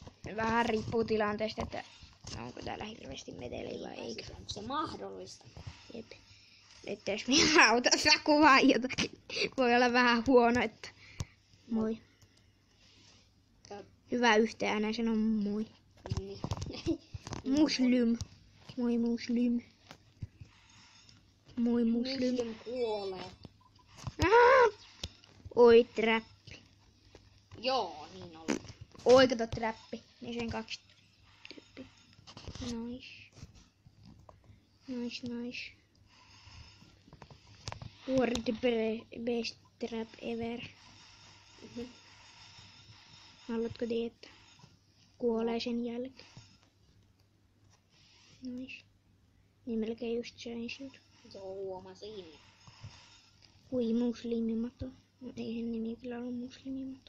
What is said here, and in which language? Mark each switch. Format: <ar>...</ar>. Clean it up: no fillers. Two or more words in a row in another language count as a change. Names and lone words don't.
<fi>Vähän riippuu tilanteesta, että onko täällä hirveästi meteliä vai eikö. Onko se mahdollista? Jep. Että jos minä autossa kuvaan jotakin, voi olla vähän huono, että moi. Hyvä yhteen sanon moi. Niin. Muslim. Moi muslim. Moi muslim. Muslim kuolee. Oi trappi. Joo, niin oli. Oi kato trappi. Niin sen 2 tyyppiä.</fi> <en>Nice. Nice. What the best trap ever.</en> <fi>Haluatko tietää? Kuolee sen jälkeen. Nice. Niin melkein just sain sinut. Joo, huomasin. Ui muslimimato. No eihän nimi kyllä ollut muslimimato.</fi>